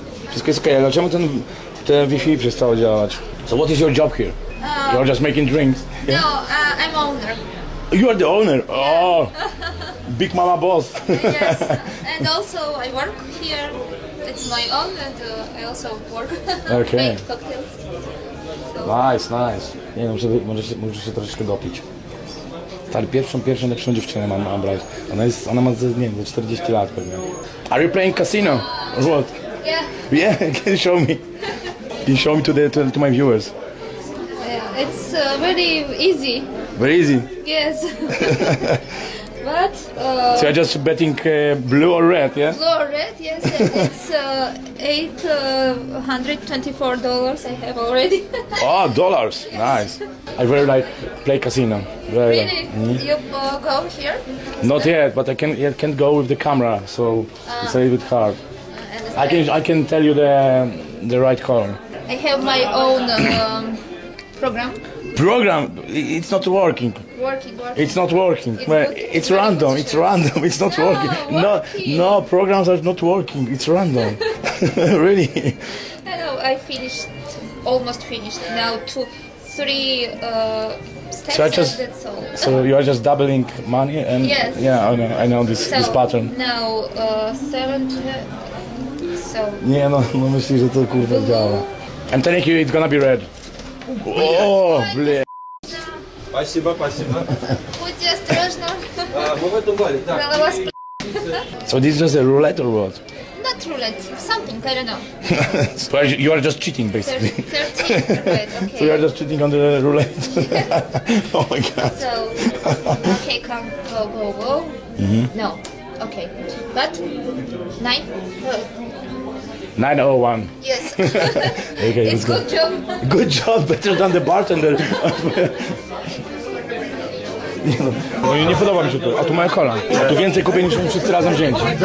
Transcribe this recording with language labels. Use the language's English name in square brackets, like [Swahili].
[Polish] Wszystko jest okej, ale czemu ten Wi-Fi przestało działać? [English] So what is your job here? You're just making drinks? No, I'm owner. You are the owner? Oh! Big mama boss. Yes, and also I work here. It's my own, and I also work. Okay. Make cocktails. Nice, nice. [Polish] Nie no, muszę się troszeczkę dopić. Stary, pierwszą lepszą dziewczynę mam brać. Ona ma, nie wiem, 40 lat pewnie. [English] Are you playing casino? Or what? Yeah. Yeah, can you show me? Can you show me to my viewers? It's very easy. Very easy. Yes. But So you're just betting blue or red, yeah? blue or red, yes. It's $824 I have already. Oh, dollars. Nice. I very like play casino. Very like. Really? You go here? Not yet, but I can't go with the camera, so it's a little bit hard. I can tell you the right color. I have my own program. Program, it's not working. Working. It's not working. Well, it's random. It's random. It's not working. No, programs are not working. It's random. Really. I know. I finished, almost finished. Now 3 steps. So I just, That's all. so you are just doubling money and Yes. yeah, I know this pattern. Now 7. So. [Polish] Nie no myślisz, że to kurwa działa. [English] I'm telling you, it's gonna be red. O, ble. [Russian] Спасибо, спасибо. Будьте осторожны. Мы в этом баре, да. Голова с [English] So this is just a roulette or what? Not roulette, something, I don't know. So you are just cheating basically. 13, right, okay. So you are just cheating on the roulette. Oh my god. So, okay, come, go. No, okay. But 9? 901. Yes. Okay, It's good job. Good job, better than the bartender. [Polish] No i nie podoba mi się to. A tu moja kola. A tu więcej kupię niż my wszyscy razem wzięci.